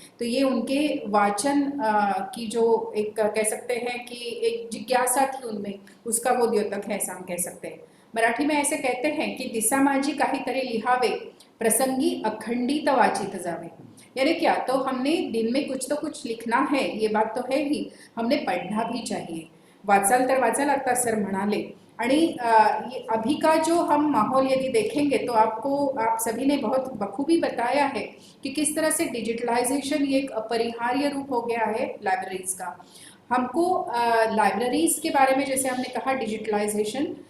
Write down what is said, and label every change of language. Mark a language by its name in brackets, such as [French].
[Hindi] तो ये उनके वाचन की जो एक कह सकते हैं कि एक जिज्ञासा थी उनमें, उसका वो द्योतक है, ऐसा हम कह सकते हैं. मराठी में ऐसे कहते हैं की [Marathi] दिसा माझी काहीतरी लिहावे, प्रसंगी अखंडित वाचित जावे. [Hindi] यानी क्या, तो हमने दिन में कुछ तो कुछ लिखना है, ये बात तो है ही, हमने पढ़ना भी चाहिए. [Marathi] वाचाल तर वाचाल, आता सर म्हणाले. [Hindi] आणि ये अभी का जो हम माहौल यदि देखेंगे तो आप सभी ने बहुत बखूबी बताया है कि किस तरह से डिजिटलाइजेशन ये एक अपरिहार्य रूप हो गया है लाइब्रेरीज़ का. हमको लाइब्रेरीज़ के बारे में जैसे हमने कहा डिजिटलाइजेशन,